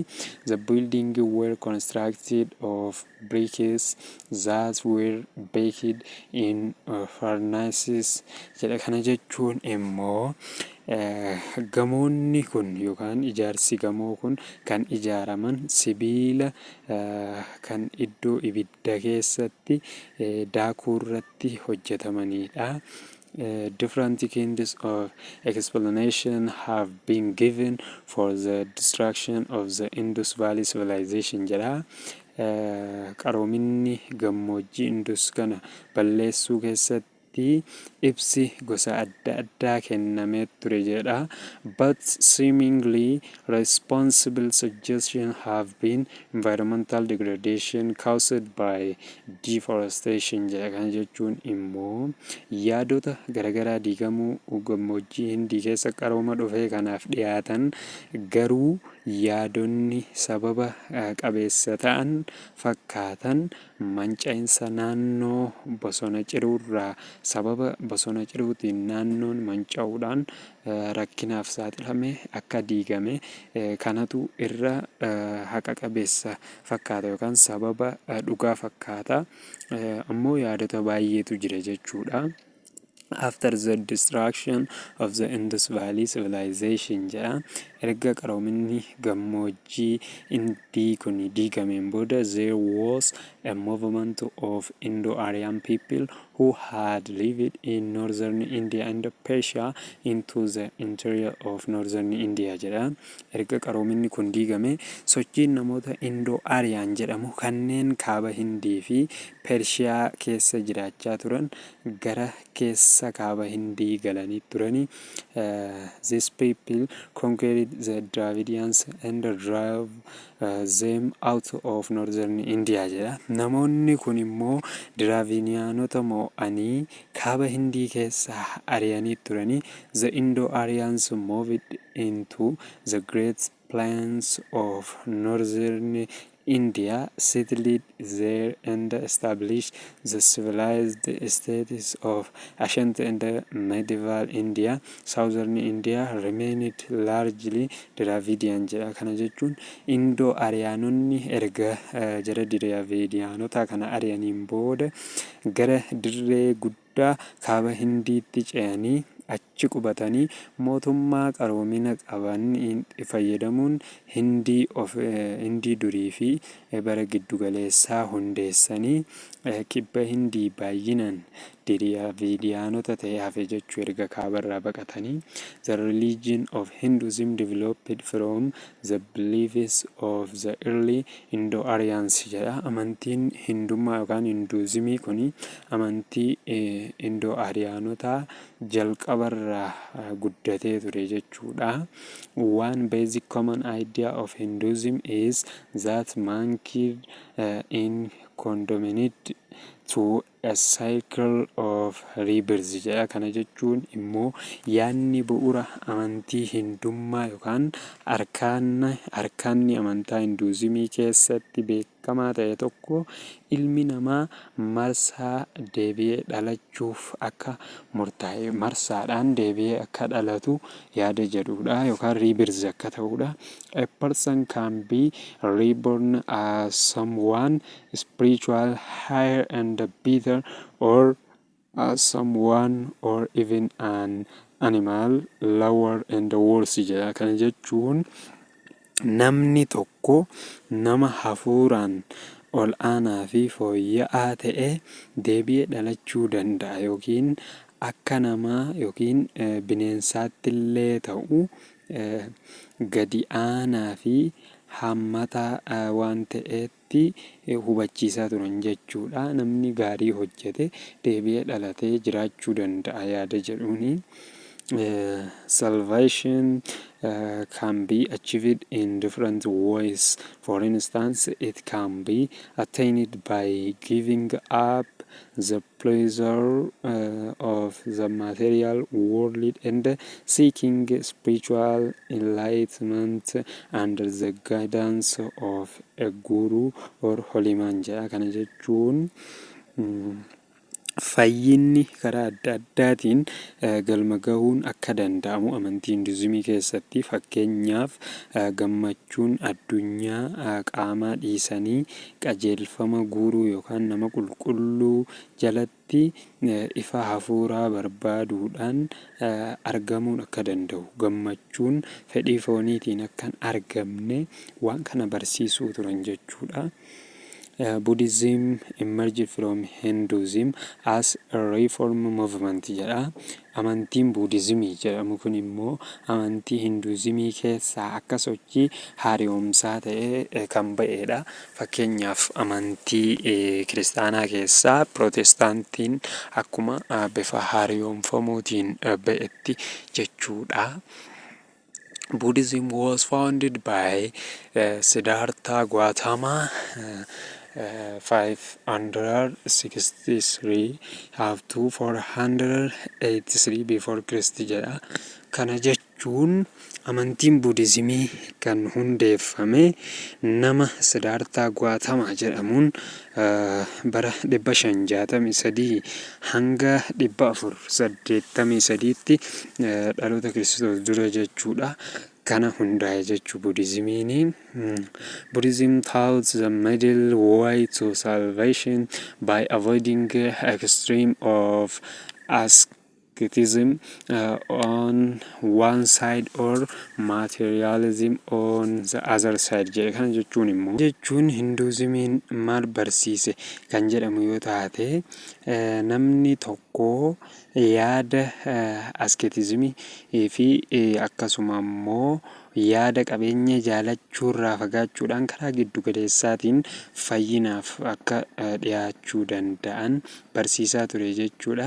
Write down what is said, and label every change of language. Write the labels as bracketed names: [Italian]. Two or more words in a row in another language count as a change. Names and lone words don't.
[English] The building were constructed of bricks that were baked in furnaces jedha. [Oromo] Kana jechuun immoo gamoonni kun yookaan ijaarsi gamoo kun kan ijaaraman sibiila kan iddoo ibidda keessatti daakuu irratti hojjetamanidha. [English] Different kinds of explanation have been given for the destruction of the Indus Valley Civilization jedha. [Oromo] Qaroominni gammoojjii Indus kana balleessuu keessatti ibsi gosa adda addaa kennamee ture jedha. [English] But seemingly responsible suggestions have been environmental degradation caused by deforestation jedha. [Oromo] Kana jechuun immoo yaadota garagaraa diigamuu gammoojjii Hindii keessa qarooma dhufee kanaaf dhiyaatan garuu yaadonni sababa qabeessa ta'an fakkaatan mancaa'insa naannoo bosona ciruurraa sababa bosona ciruutiin naannoon manca'uudhaan rakkinaaf saaxilame akka diigame kanatu irra haqa qabeessa fakkaata yookaan sababa dhugaa fakkaata. Ammoo yaadota baay'eetu jira jechuudha. [English] After the destruction of the Indus Valley Civilization jedha. [Oromo] Erga qaroominni gammoojjii Hindii kun diigameen booda [English] there was a movement of Indo-Aryan people who had lived in northern India and Persia into the interior of northern India jedha. [Oromo] Erga qaroominni kun diigame sochiin namoota Indo-Aryan jedhamu kanneen kaaba Hindii fi Pershiyaa keessa jiraachaa turan gara keessa kaaba Hindii galanii turani. [English] These people conquered the Dravidians and drove them out of northern India jedha. [Oromo] Namoonni kun immoo Dravidiyaanota mo'anii kaaba Hindii keessa ari'anii turani. [English] The Indo-Aryans moved into the Great Plains of northern India, settled there and established the civilized states of ancient and medieval India. Southern India remained largely Dravidian jedha. [Oromo] Kana jechuun Indo-Ariyaanonni erga jara Dravidiyaanota kana ari'aniin booda gara dirree guddaa kaaba Hindiitti ce'anii achi qubatanii mootummaa qaroomina qaban fayyadamuun Hindii durii fi bara giddugaleessaa hundeessanii kibba Hindii baay'inaan Diriyaanoota ta'ee hafe jechuu erga kaabarraa baqatanii. [English] The religion of Hinduism developed from the beliefs of the early Indo-Aryans jedha. [Oromo] Amantiin Hindummaa yookaan Hinduizimii kuni amantii Indo-Aryaanotaa jalqabarraa guddatee ture jechuudha. [English] One basic common idea of Hinduism is that mankind in condemned to a cycle of rebirth jedha. [Oromo] Kana jechuun immoo yaadni bu'uura amantii Hindummaa yookaan arkaanni amantaa Hinduizimii keessatti beekamaa ta'e tokko ilmi namaa marsaa deebi'ee dhalachuuf akka murtaa'e marsaadhaan deebi'ee akka dhalatu yaada jedhudha yookaan rebirth akka ta'udha. [English] A person can be reborn as someone spiritual higher and better or as someone or even an animal lower and worse jedha. [Oromo] Kana jechuun namni tokko nama hafuuraan ol aanaa fi fooyya'aa ta'e deebi'ee dhalachuu danda'a yookiin akka namaa yookiin bineensaatti illee ta'u gadi aanaa fi hammataa waan ta'etti hubachiisaa turan jechuudha. Namni gaarii hojjete deebi'ee dhalatee jiraachuu danda'a yaada jedhuuni. [English] Salvation can be achieved in different ways. For instance, it can be attained by giving up the pleasure of the material world and seeking spiritual enlightenment under the guidance of a guru or holy man jedha. [Oromo] Kana jechuun fayyinni karaa adda addaatiin galma gahuun akka danda'amu amantii Hinduizimii keessatti. Fakkeenyaaf gammachuun addunyaa qaamaa dhiisanii qajeelfama guuruu yookaan nama qulqulluu jalatti ifa hafuuraa barbaaduudhaan argamuun akka danda'u. Gammachuun fedhii fooniitiin akka hin argamne waan kana barsiisuu turan jechuudha. [English] Buddhism emerged from Hinduism as a reform movement jedha. [Oromo] Amantiin Buddhismii jedhamu kun immoo amantii Hinduizimii keessaa akka sochii haaromsaa ta'ee kan ba'edha. Fakkeenyaaf amantii kiristaanaa keessaa Pirootestaantiin akkuma bifa haaromfamuutiin ba'etti jechuudha. [English] Buddhism was founded by Siddhartha Gautama 563 up to 483 before Christ jedha. [Oromo] Kana jechuun amantiin Buddhismii kan hundeeffame nama Siddhartha Gautama jedhamuun bara 563 hanga 483tti dhaloota Kiristoos dura jechuudha. Kana hundaa'e jechuu Buddhismiin. [English] Buddhism taught the middle way to salvation by avoiding extreme of asceticism on one side or materialism on the other side jedhe. [Oromo] Kana jechuun immoo jechuun Hinduizimiin maal barsiise kan jedhamu yoo taate namni tokko yaada askeetizimii fi akkasuma immoo yaada qabeenya jaalachuurraa fagaachuudhaan karaa giddu galeessaatiin fayyinaaf akka dhiyaachuu danda'an barsiisaa ture jechuudha.